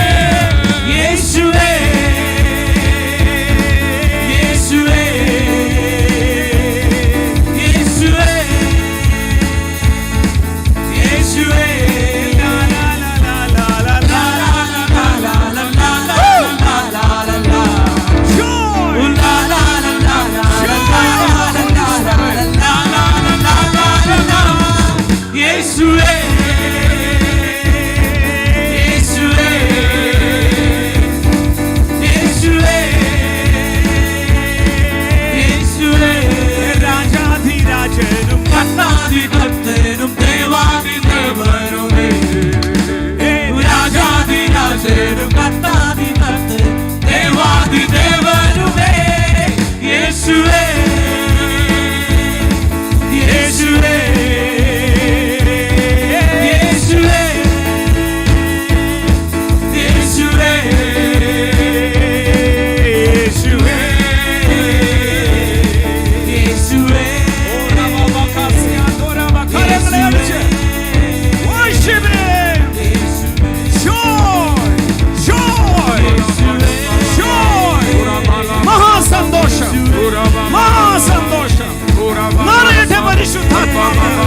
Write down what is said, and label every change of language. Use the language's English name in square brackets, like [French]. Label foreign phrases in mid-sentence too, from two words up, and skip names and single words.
[Malayalam] യേശുവേ യേശുവേ യേശുവേ യേശുവേ, ലാ ലാ ലാ ലാ ലാ ലാ ലാ ലാ ലാ ലാ ലാ ലാ ലാ ലാ. [English] joy. La la la la la la la la la la. Yeshua, Yeshua, Yeshua, Yeshua. [Malayalam] രാജാധിരാജനും കർത്താധികർത്തനും ദേവാദിദേവനുമേ, രാജാധിരാജനും കർത്താധികർത്തനും ദേവാദിദേവനുമേ, യേശുവേ യേശുവേ യേശുവേ യേശുവേ യേശുവേ യേശുവേ. [English] worship him. Joy, joy, joy. [Malayalam] മഹാസന്തോഷം, മഹാസന്തോഷം. നിറയട്ടെ പരിശുദ്ധാത്മാവ്.